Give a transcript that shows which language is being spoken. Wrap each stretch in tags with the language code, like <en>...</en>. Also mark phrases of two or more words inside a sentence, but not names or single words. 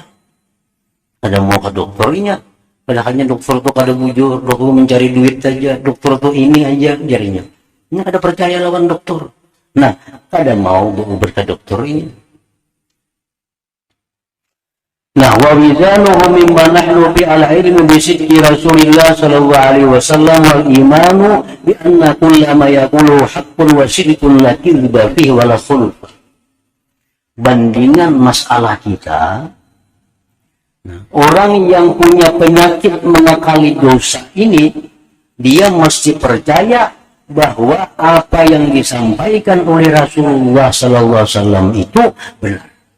<bjn>Kada mau ke dokternya. Padahalnya dokter itu kada bujur, dokter mencari duit saja, dokter itu ini aja jarinya. Ini kada percaya lawan dokter. Nah, kada mau berobat ke dokter ini. Nah,</bjn> <ar>ووزانه مما نحن في العلم بصدق رسول الله صلى الله عليه وسلم والإيمان بأن كل ما يقول حق وصدق لا كذب فيه ولا خلف.</ar> <id>Bandingan masalah kita, orang yang punya penyakit mengakali dosa ini, dia mesti percaya bahwa apa yang disampaikan oleh Rasulullah</id> <ar>صلى الله عليه وسلم</ar> <id>itu benar.</id>